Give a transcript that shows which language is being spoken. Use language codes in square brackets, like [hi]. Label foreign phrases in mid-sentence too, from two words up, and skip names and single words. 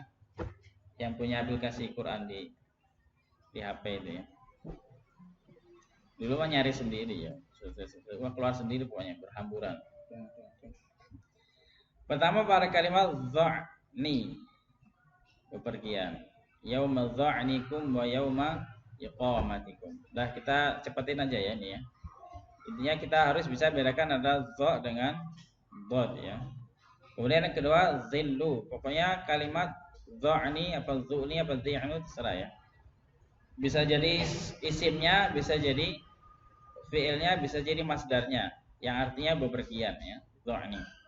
[id] Yang punya aplikasi Quran di HP itu ya. Dulu mah nyari sendiri ya. Wah, keluar sendiri pokoknya berhamburan. Pertama pada kalimat dha'ni, bepergian. [ar] يوم ظعنكم ويوم إقامتكم. [id] Dah kita cepetin aja ya ini ya. Intinya kita harus bisa bedakan antara dha dengan dhad ya. Kemudian yang kedua zillu. Pokoknya kalimat dha'ni apa dhu'ni apa dhi'nu terserah ya. Bisa jadi isimnya, bisa jadi fiilnya, bisa jadi masdarnya yang artinya bepergian ya, dha'ni.